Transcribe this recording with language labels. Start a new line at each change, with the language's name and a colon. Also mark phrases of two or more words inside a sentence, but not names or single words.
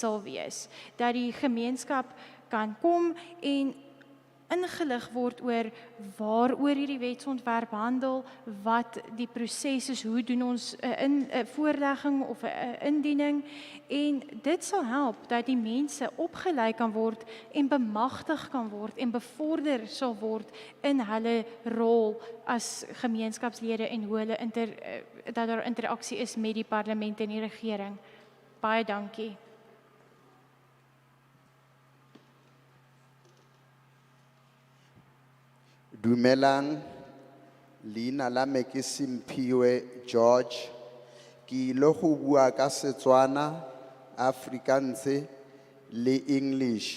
Afrikaans: sal wees, dat die gemeenskap kan kom en ingelig word oor waaroor hierdie wetsontwerp handel, wat die proses is, hoe doen ons 'n voorlegging of 'n indiening, en dit sal help dat die mense opgelei kan word en bemagtig kan word en bevorder sal word in hulle rol as gemeenskapslede en hoe hulle dat daar interaksie is met die parlement en die regering. Baie dankie.
Tswana: Dumelang, leina la me ke Simphiwe George, ke ile go bua ka Setswana, Afrikaans le English.